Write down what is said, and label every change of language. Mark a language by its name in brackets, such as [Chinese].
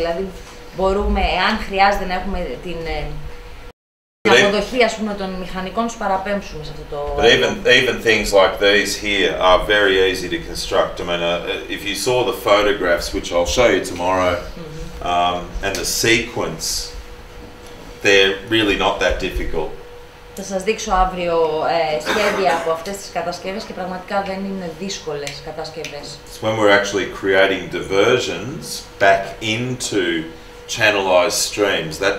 [Greek] Δηλαδή, μπορούμε, εάν χρειάζεται να έχουμε την αποδοχή, των μηχανικών, τους παραπέμψουμε σε αυτό το έργο. [English] But even things like these here are very easy to construct. I mean, if you saw the photographs, which I'll show you tomorrow, and the sequence, they're really not that difficult. [Greek] Θα σας δείξω αύριο σχέδια από αυτές τις κατασκευές και πραγματικά δεν είναι δύσκολες κατασκευές. [English] It's when we're actually creating diversions back into channelized streams.